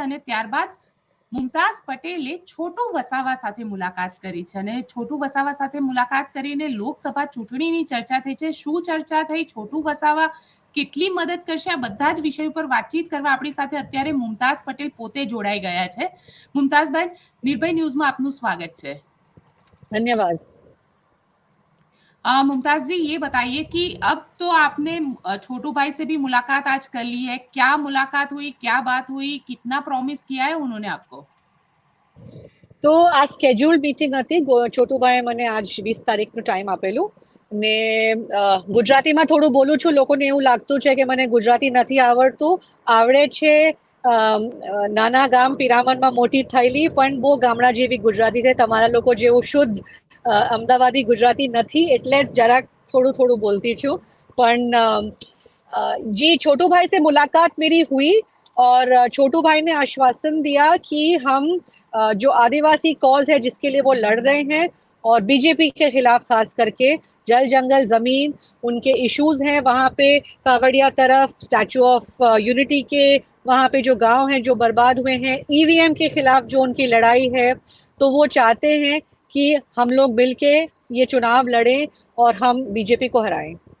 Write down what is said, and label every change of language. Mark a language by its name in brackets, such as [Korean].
[Gujarati] અને ત્યારબાદ મુમતાઝ પટેલે છોટુ વસાવા સાથે મુલાકાત કરી છે. અને છોટુ વસાવા સાથે મુલાકાત કરીને લોકસભા ચૂંટણીની ચર્ચા થઈ છે. શું ચર્ચા થઈ, છોટુ વસાવા કેટલી મદદ કરશે, આ બધા જ વિષય ઉપર વાતચીત કરવા આપણી સાથે અત્યારે મુમતાઝ પટેલ પોતે જોડાઈ ગયા છે. [Hindi] મુમતાઝબેન, निर्भय न्यूज में आपનું स्वागत है। धन्यवाद। मुमताज जी, ये बताइए कि अब तो आपने छोटू भाई से भी मुलाकात आज कर ली है, क्या मुलाकात हुई, क्या बात हुई, कितना प्रॉमिस किया है उन्होंने आपको? [Gujarati] તો આ સ્કેડ્યુલ મીટિંગ હતી. છોટુભાઈએ મને આજ 20 તારીખનો ટાઈમ આપેલું ને ગુજરાતીમાં થોડું બોલું છું. લોકોને એવું લાગતું છે કે મને ગુજરાતી નથી આવડતું. આવડે છે. નાના ગામ પિરામણમાં મોટી થયેલી, પણ બહુ ગામડા જેવી ગુજરાતી છે. તમારા લોકો જેવું શુદ્ધ અમદાવાદી ગુજરાતી નથી, એટલે જરાક થોડું થોડું બોલતી છું. [Hindi] પણ जी, छोटू भाई से मुलाकात मेरी हुई और छोटू भाई ने आश्वासन दिया कि हम जो आदिवासी कॉज है जिसके लिए वो लड़ रहे हैं और बीजेपी के खिलाफ खास करके जल जंगल जमीन उनके इश्यूज हैं, वहाँ पे कावड़िया तरफ स्टैचू ऑफ यूनिटी के वहाँ पे जो गांव हैं जो बर्बाद हुए हैं, ईवीएम के खिलाफ जो उनकी लड़ाई है, तो वो चाहते हैं कि हम लोग मिलके ये चुनाव लड़ें और हम बीजेपी को हराएं।